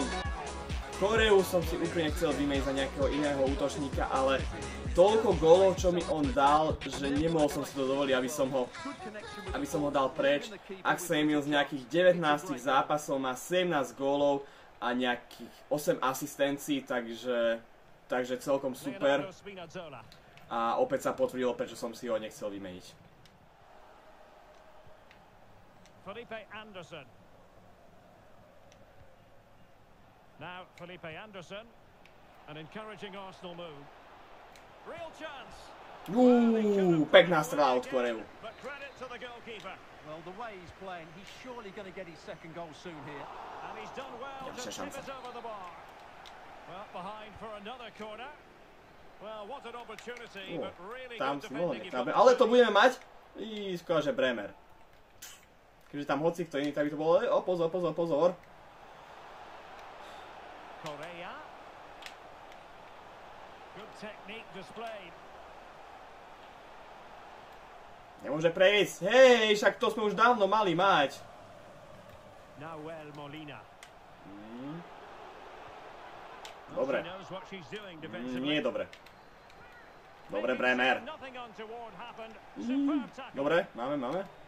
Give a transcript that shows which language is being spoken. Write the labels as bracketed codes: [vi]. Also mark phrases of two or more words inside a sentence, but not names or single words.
[sk] Koreu som si úplne chcel vymeniť za nejakého iného útočníka, ale toľko gólov, čo mi on dal, že nemohol som si to dovoliť, aby som ho dal preč. Ak sa Emil z nejakých 19 zápasov má 17 gólov a nejakých 8 asistencií, takže celkom super. A opäť sa potvrdilo, prečo som si ho nechcel vymeniť. Felipe Anderson. [en] Now Felipe Anderson, an encouraging Arsenal move. Real chance. Pekná strela od Koreu. But credit to the goalkeeper. Well, the way he's playing, he's surely going to get his second goal soon here. And he's done well to tip it over the bar. Well, behind for another corner. Well, what an opportunity, but really [sk] Tam [en] good [sk] si mohol [en] defending. [sk] nechať. Ale to budeme mať. Skôr, že Bremer. Keďže tam hoci kto iný, tak by to bolo... Pozor. [en] Correa. Good technique displayed. [sk] Nemôže prejsť. Hej, však to sme už dávno mali mať. Nahuel Molina. Dobre. Nie je dobre. Dobre, Bremer. Dobre, máme.